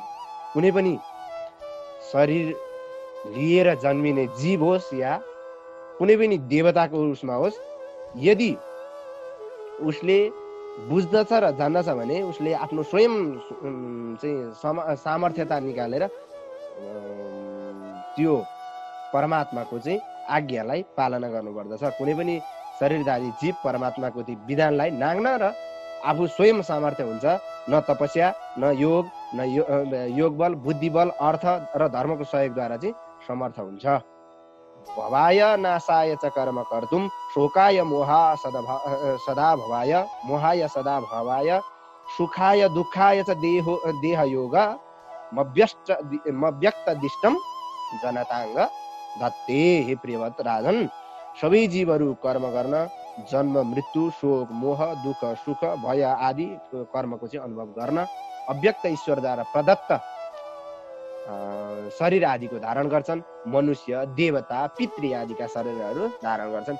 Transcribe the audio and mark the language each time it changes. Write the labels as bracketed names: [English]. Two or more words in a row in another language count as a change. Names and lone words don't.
[Nepali] सम्झाउनु, कुनै पनि शरीर लिएर जन्मिने जीव होस् या कुनै पनि देवताको उसमा होस्, यदि उसले बुझ्दछ र जान्दछ भने उसले आफ्नो स्वयं चाहिँ सामर्थ्यता निकालेर त्यो परमात्माको चाहिँ आज्ञालाई पालना गर्नुपर्दछ। कुनै पनि शरीरधारी जीव परमात्माको त्यो विधानलाई नाग्न र आफू स्वयं सामर्थ्य हुन्छ, न तपस्या, न योग, न योग बल, बुद्धि बल, अर्थ र धर्मको सहयोगद्वारा चाहिँ समर्थ हुन्छ। [Sanskrit] भवाय नाशाय च कर्म कर्तुम शोकाय मोहा सदा भवाय मोहाय सदा भवाय सुखाय दुःखाय च देह योग मव्यक्त दिष्टम जनतांग दत्ते। [Nepali] हे प्रियवत राजन, सबै जीवहरू कर्म गर्न जन्म मृत्यु शोक मोह दुःख सुख भय आदि कर्मको चाहिँ अनुभव गर्न अव्यक्त ईश्वरद्वारा प्रदत्त शरीर आदिको धारण गर्छन्। मनुष्य देवता पितृ आदिका शरीरहरू धारण गर्छन्।